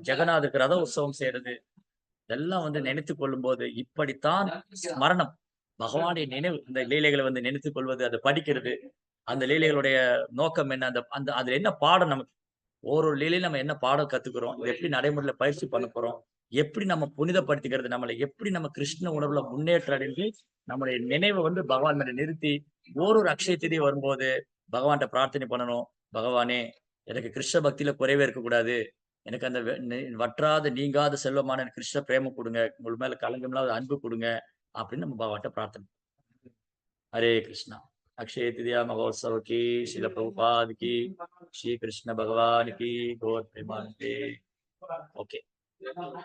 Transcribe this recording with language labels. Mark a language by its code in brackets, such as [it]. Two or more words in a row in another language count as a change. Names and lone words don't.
[ta] ஜெகநாதருக்கு ரத உற்சவம் செய்யறது, இதெல்லாம் வந்து நினைத்துக் கொள்ளும் போது இப்படித்தான் ஸ்மரணம், பகவானுடைய நினைவு, இந்த லீலைகளை வந்து நினைத்துக் கொள்வது, அதை படிக்கிறது, அந்த லீலைகளுடைய நோக்கம் என்ன, அந்த அதுல என்ன பாடம், நமக்கு ஒரு லீலையில நம்ம என்ன பாடம் கத்துக்கிறோம், இதை எப்படி நடைமுறையில பயிற்சி பண்ண போறோம், எப்படி நம்ம புனிதப்படுத்திக்கிறது, நம்மளை எப்படி நம்ம கிருஷ்ண உணர்வுல முன்னேற்றம் அடைந்து நம்முடைய நினைவை வந்து பகவான் மேல நிறுத்தி ஒரு அக்ஷய தீதி வரும்போது பகவான்கிட்ட பிரார்த்தனை பண்ணணும். பகவானே, எனக்கு கிருஷ்ண பக்தியில குறைவே இருக்கக்கூடாது, எனக்கு அந்த வற்றாத நீங்காத செல்வமான எனக்கு கிருஷ்ண பிரேமம் கொடுங்க, உங்கள் மேல கலங்கமில்லாத அன்பு கொடுங்க அப்படின்னு நம்ம பகவான்கிட்ட பிரார்த்தனை. [hi] हरे कृष्णा। अक्षय तृतीया महोत्सव की, श्रील प्रभुपाद की, श्री कृष्ण भगवान की गौर प्रेमानंदे। ओके।